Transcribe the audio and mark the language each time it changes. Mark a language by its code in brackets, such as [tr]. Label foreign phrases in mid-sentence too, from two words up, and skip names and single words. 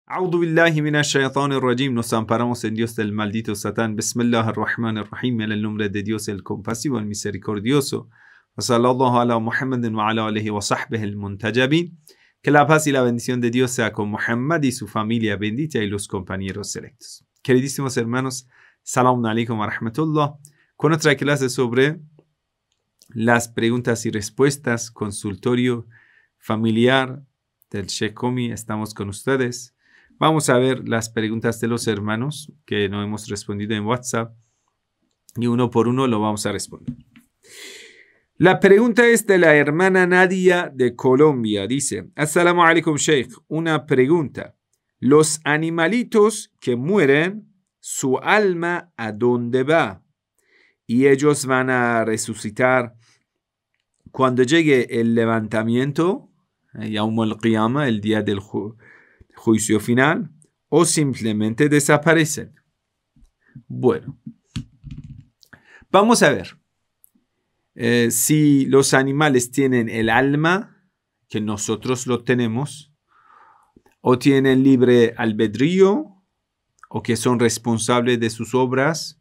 [ar] أعوذ بالله من الشيطان الرجيم. [es] Nos amparamos en Dios del maldito Satán. [ar] بسم الله الرحمن الرحيم. [es] En el nombre de Dios, el compasivo, el misericordioso. [ar] وصلى الله على محمد وعلى آله وصحبه المنتجبين. [es] Que la paz y la bendición de Dios sea con Muhammad y su familia bendita y los compañeros selectos. Queridísimos hermanos, [ar] سلام عليكم ورحمة الله. [es] Con otra clase sobre las preguntas y respuestas, consultorio familiar del Sheikh Komi. Estamos con ustedes. Vamos a ver las preguntas de los hermanos que no hemos respondido en WhatsApp y uno por uno lo vamos a responder. La pregunta es de la hermana Nadia de Colombia. Dice: [ar] السلام عليكم, Sheikh. [es] Una pregunta. Los animalitos que mueren, ¿su alma a dónde va? Y ellos van a resucitar cuando llegue el levantamiento, [ar] يوم القيامة, [es] el día del juicio final, o simplemente desaparecen. Bueno, vamos a ver si los animales tienen el alma, que nosotros lo tenemos, o tienen libre albedrío, o que son responsables de sus obras.